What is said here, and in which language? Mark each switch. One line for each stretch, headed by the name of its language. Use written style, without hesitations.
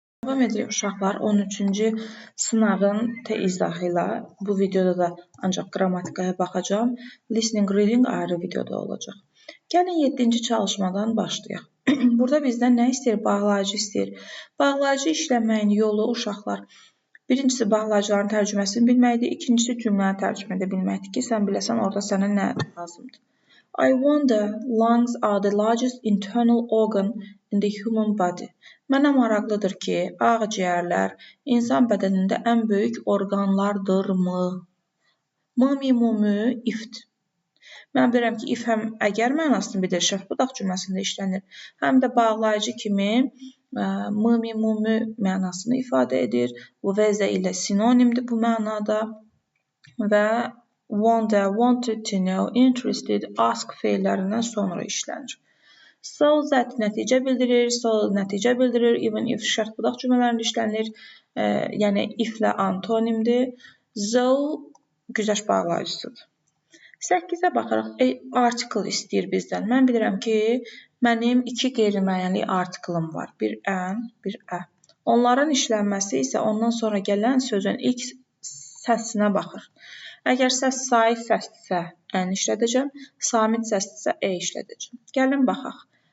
Azerbaijani: Davam edirik uşaqlar 13-cü sınavın izahı ilə. Bu videoda da ancaq qrammatikaya baxacağım. Listening, reading ayrı videoda olacaq. Gəlin 7-ci çalışmadan başlayaq. Burada bizdən nə istəyir? Bağlayıcı istəyir. Bağlayıcı işləməyin yolu uşaqlar. Birincisi bağlayıcıların tərcüməsini bilməkdir. İkincisi cümləni tərcümə edə bilməkdir ki, sən biləsən orada sənə nə lazımdır.
English: I wonder, lungs are the largest internal organ in the human body.
Azerbaijani: Mənə maraqlıdır ki, ağciyərlər insan bədənində ən böyük orqanlardırmı? Mı, ifdir. Mən bilirəm ki, if həm əgər mənasını bildirir, şərt budaq cümləsində işlənir, həm də bağlayıcı kimi mı, mənasını ifadə edir. Vəzə ilə sinonimdir bu mənada və wonder, wanted to know, interested, ask fe'lərindən sonra işlənir.
English: So that
Azerbaijani: nəticə bildirir,
English: even if
Azerbaijani: şərt budaq cümlələrində işlənir, yəni if-lə antonimdir. Though güzəşt bağlayıcısıdır. 8-ə baxaraq, article istəyir bizdən. Mən bilirəm ki, mənim 2 qeyri-müəyyənlik artiklım var. Bir ən, bir ə. Onların işlənməsi isə ondan sonra gələn sözün ilk səsinə baxır. Əgər səs saif səsdirsə, ən işlədəcəm, samit səsdirsə, işlədəcəm. Gəlin baxaq.